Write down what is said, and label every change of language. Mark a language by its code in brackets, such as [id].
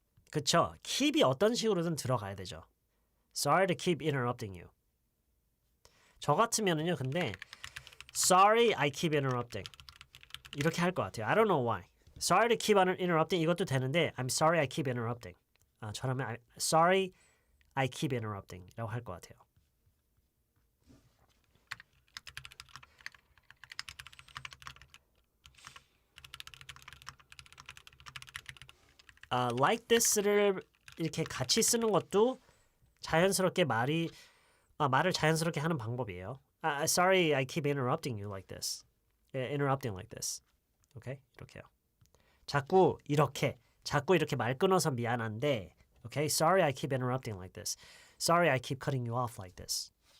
[ko] 그쵸? keep이 어떤 식으로든 들어가야 되죠. [en] Sorry to keep interrupting you. [ko] 저 같으면은요, 근데 [en] Sorry, I keep interrupting. [ko] 이렇게 할 것 같아요. [en] I don't know why. Sorry to keep interrupting [ko] 이것도 되는데 [en] I'm sorry I keep interrupting. [ko] 저라면 [en] Sorry, I keep interrupting [ko] 라고 할 것 같아요. Like this를 이렇게 같이 쓰는 것도 자연스럽게 말을 자연스럽게 하는 방법이에요. [en] Sorry, I keep interrupting you like this. Interrupting like this. [ko] Okay? 이렇게요. 자꾸 이렇게 말 끊어서 미안한데. [en] Okay? Sorry, I keep interrupting like this. Sorry, I keep cutting you off like this.